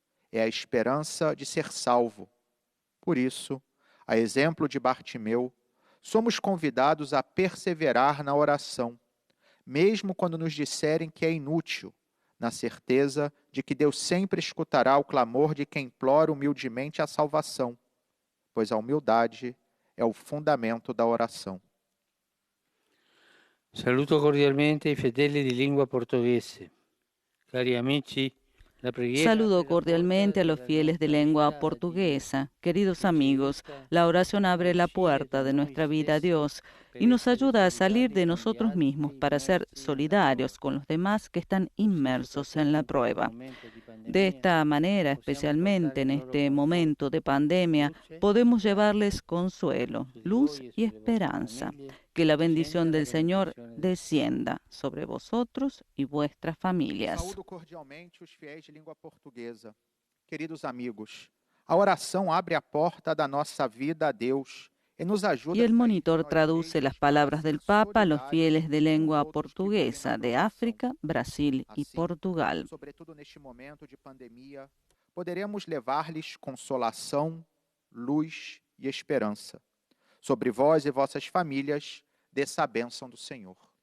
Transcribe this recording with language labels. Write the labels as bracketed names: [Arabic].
[Portuguese] É a esperança de ser salvo. Por isso, a exemplo de Bartimeu, somos convidados a perseverar na oração, mesmo quando nos disserem que é inútil, na certeza de que Deus sempre escutará o clamor de quem implora humildemente a salvação, pois a humildade é o fundamento da oração. [Italian] Saluto cordialmente i fedeli di lingua portoghese. Cari amici, la preghiera [Spanish] Saludo cordialmente a los fieles de lengua portuguesa. Queridos amigos, la oración abre la puerta de nuestra vida a Dios y nos ayuda a salir de nosotros mismos para ser solidarios con los demás que están inmersos en la prueba. De esta manera, especialmente en este momento de pandemia, podemos llevarles consuelo, luz y esperanza. Que la bendición del Señor descienda sobre vosotros y vuestras familias. [Portuguese] Saúdo cordialmente os fiéis de língua portuguesa. Queridos amigos, a oração abre a porta da nossa vida a Deus e nos ajuda. [Spanish] Y el monitor traduce las palabras del Papa a los fieles de lengua portuguesa de África, Brasil y Portugal. [Portuguese] Sobretudo neste momento de pandemia, poderemos levar-lhes consolação, luz e esperança. Sobre vós e vossas famílias, desça a bênção do Senhor.